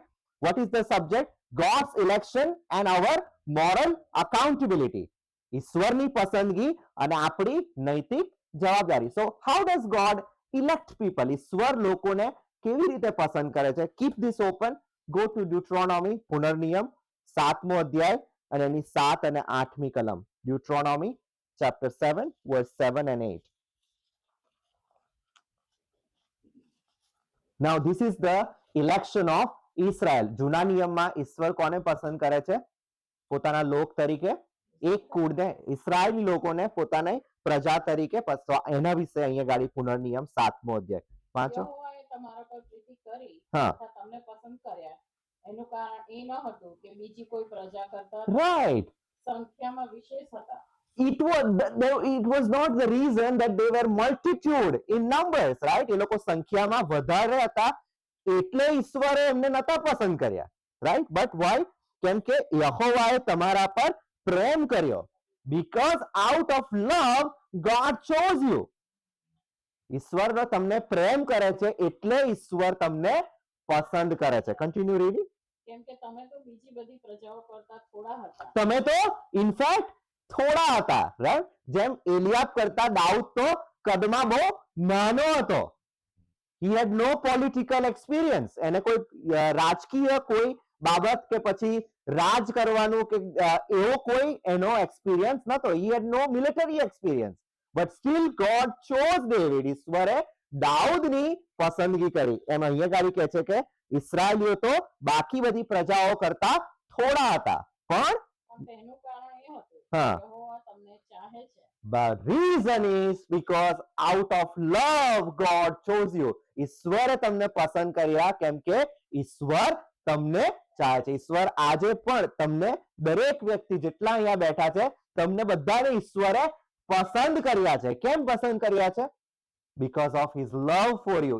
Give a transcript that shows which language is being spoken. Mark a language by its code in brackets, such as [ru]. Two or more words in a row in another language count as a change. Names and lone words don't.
[en] What is the subject? God's election and our moral accountability. [gu] ઈશ્વરની પસંદગી અને આપણી નૈતિક જવાબદારી. [en] So how does God elect people? [gu] ઈશ્વર લોકોને કેવી રીતે પસંદ કરે છે? [en] Keep this open. Go to Deuteronomy, [gu] પુનર્નિયમ 7મો અધ્યાય અને એની 7 અને 8મી કલમ. [en] ડ્યુટ્રોનોમી chapter 7 verse 7 and 8. Now this is the election of Israel. [gu] જૂના નિયમમાં ઈશ્વર કોને પસંદ કરે છે? પોતાના લોક તરીકે એક કુળને, ઇસ્રાયેલી લોકોને પોતાની પ્રજા તરીકે. એના વિશે અહીંયા ગાડી પુનર્નિયમ 7મો અધ્યાય વાંચો. યહોવાએ તમારા પર પ્રીતિ કરી હા. તથા તમને પસંદ કર્યા. એનું કારણ એ ન હતું કે બીજી કોઈ પ્રજા કરતા રાઈટ. સંખ્યામાં વિશેષ હતા. [en] It was not the reason that they were multitude in numbers, right? [gu] એ લોકો સંખ્યામાં વધારે હતા એટલે ઈશ્વરે એમને નતા પસંદ કર્યા, [en] right? But why? [gu] કેમ કે યહોવાએ તમારા પર પ્રેમ કર્યો. [en] Because out of love God chose you. [gu] ઈશ્વર તમને પ્રેમ કરે છે એટલે ઈશ્વર તમને પસંદ કરે છે. [en] Continue reading. [gu] કેમ કે તમે તો બીજી બધી પ્રજાઓ કરતા થોડા હતા. તમે તો ઇનફેક્ટ થોડા હતા, રાઈટ? જેમ એલિયાબ કરતા દાઉદ તો કદમાં બહુ નાનો હતો. [en] he had no political experience. [gu] એને કોઈ રાજકીય કોઈ બાબત કે પછી રાજ કરવાનું કે એવો કોઈ એનો એક્સપિરિયન્સ નતો. [en] he had no military experience, but still God chose David. [gu] ઈશ્વરે દાઉદની પસંદગી કરી. એમ અહીંયા ગાડી કહે છે કે ઇસ્રાયેલીઓ તો બાકી બધી પ્રજાઓ કરતા થોડા હતા, પણ તેનું કારણ એ હતું હા. યહોવા તમને ચાહે છે. [en] The reason is because out of love God chose you. [gu] ઈશ્વરે તમને પસંદ કર્યા કેમ કે ઈશ્વર તમને ચાહે છે. ઈશ્વર આજે પણ તમને દરેક વ્યક્તિ જેટલા અહીંયા બેઠા છે તમને બધાને ઈશ્વરે પસંદ કર્યા છે. કેમ પસંદ કર્યા છે? [en] Because of his love for you.